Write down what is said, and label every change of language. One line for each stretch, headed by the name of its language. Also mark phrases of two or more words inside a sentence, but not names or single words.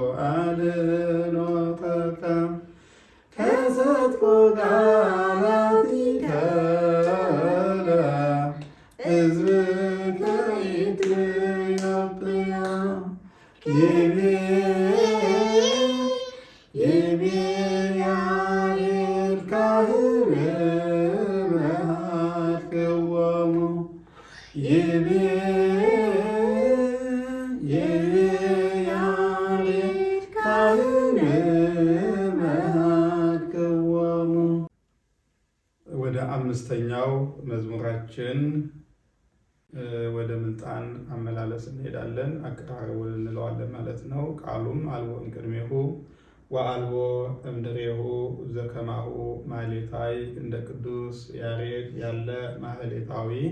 Geez: አድኅኖተከ ከሰትኩ ቃላቲከ ለሕዝብከ ኢትዮጵያ ይቤ ያሬድ ካህን መሃትክዎሙ ይቤ ያሬድ ካህን መሃትክዎሙ።
Amharic: ወደ አምስተኛው መዝሙራችን ወደ ምልጣን አመላለስ እንሄዳለን። አቀራረቡን እንለዋለን ማለት ነው። ቃሉም
Geez: አልቦ እምቅድሜሁ ወአልቦ እምድሬሁ ዘከማሁ ማህሌታይ
Amharic: እንደ ቅዱስ ያሬድ ያለ ማህሌታዊ